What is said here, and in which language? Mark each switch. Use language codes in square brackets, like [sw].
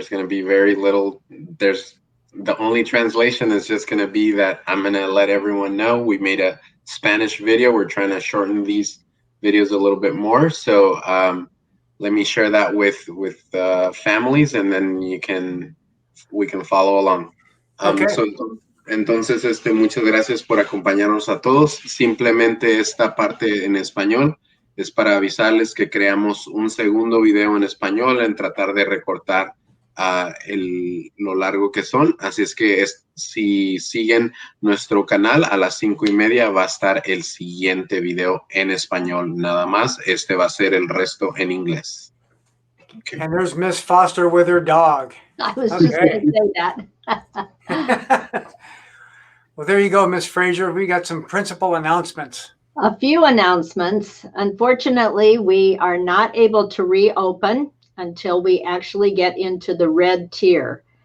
[en] There's going to be very little. The only translation is just going to be that I'm going to let everyone know we made a Spanish video. We're trying to shorten these videos a little bit more. So let me share that with families, and then we can follow along. Okay. [es] Entonces, muchas gracias por acompañarnos a todos. Simplemente esta parte en español es para avisarles que creamos un segundo video en español en tratar de recortar lo largo que son. Así es que si siguen nuestro canal, a las 5:30 va a estar el siguiente video en español. Nada más, va a ser el resto en inglés. [en] Okay. And there's Miss Foster with her dog. I was just going to say that. Well, there you go, Miss Frazier. We got some principal announcements. A few announcements. Unfortunately, we are not able to reopen until we actually get into the red tier.